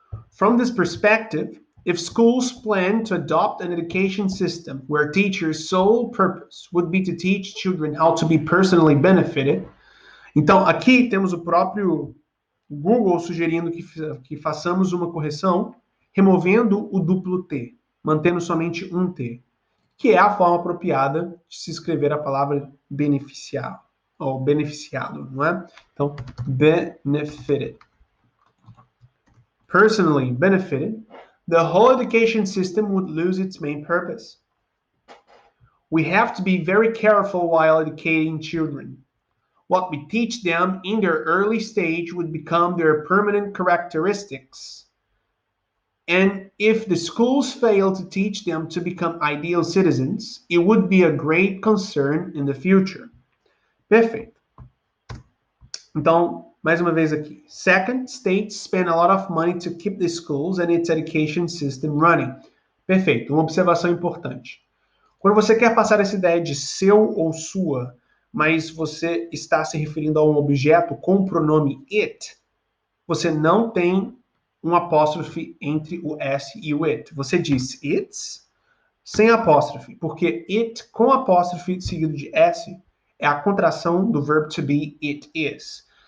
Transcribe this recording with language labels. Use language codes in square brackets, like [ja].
[pt] From this perspective, if schools plan to adopt an education system where teachers' sole purpose would be to teach children how to be personally benefited, então aqui temos o próprio Google sugerindo que façamos uma correção, removendo o duplo T, mantendo somente um T, que é a forma apropriada de se escrever a palavra beneficiar, ou beneficiado, não é? [en] Então, benefited. Personally benefited, the whole education system would lose its main purpose. We have to be very careful while educating children. What we teach them in their early stage would become their permanent characteristics. And if the schools fail to teach them to become ideal citizens, it would be a great concern in the future. Perfeito. Então, mais uma vez aqui. Second, states spend a lot of money to keep the schools and its education system running. [pt] Perfeito. Uma observação importante. Quando você quer passar essa ideia de seu ou sua, mas você está se referindo a um objeto com o pronome it, você não tem um apóstrofe entre o S e o it. Você diz its sem apóstrofe, porque it com apóstrofe seguido de S é a contração do verbo to be, it is.